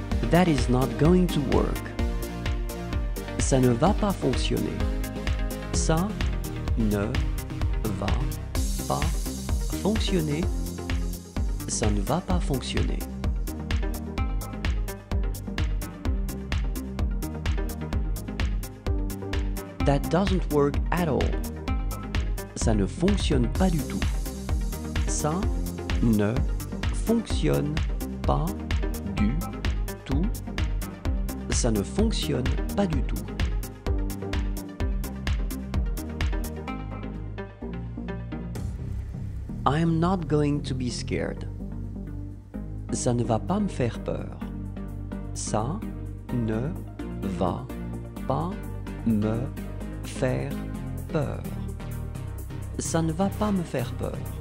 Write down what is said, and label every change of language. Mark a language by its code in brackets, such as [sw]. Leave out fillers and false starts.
[en] That is not going to work. [fr] Ça ne va pas fonctionner. Ça ne va pas fonctionner. Ça ne va pas fonctionner. [en] That doesn't work at all. [fr] Ça ne fonctionne pas du tout. Ça ne fonctionne pas du tout. Ça ne fonctionne pas du tout. [en] I am not going to be scared. [fr] Ça ne va pas me faire peur. Ça ne va pas me faire peur. Ça ne va pas me faire peur.